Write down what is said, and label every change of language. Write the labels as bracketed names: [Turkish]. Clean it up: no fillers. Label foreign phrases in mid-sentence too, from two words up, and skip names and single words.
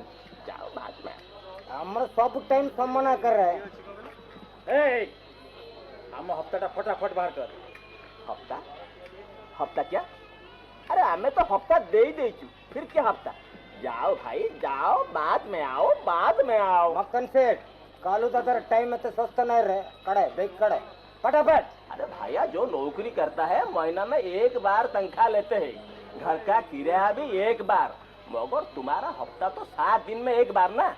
[Hindi] जाओ बाद में। [Odia] ଆମର ସବୁ ଟାଇମ୍ ସମ୍ମାନ କରେ। ଆମ ହପ୍ତାଟା ଫଟାଫଟ ବାହାର କର। [Hindi] हफ्ता? हफ्ता क्या? अरे हमें तो हफ्ता दे ही देचू, फिर क्या हफ्ता? जाओ भाई जाओ, बाद में आओ, बाद में आओ। मक्खन सेठ कालू दादा टाइम में तो सस्ता नहीं रहे, कड़े देख कड़े फटाफट। अरे भैया, जो नौकरी करता है महीना में एक बार तनख्वाह लेते हैं, घर का किराया भी एक बार, मगर तुम्हारा हफ्ता तो 7 दिन में एक बार ना।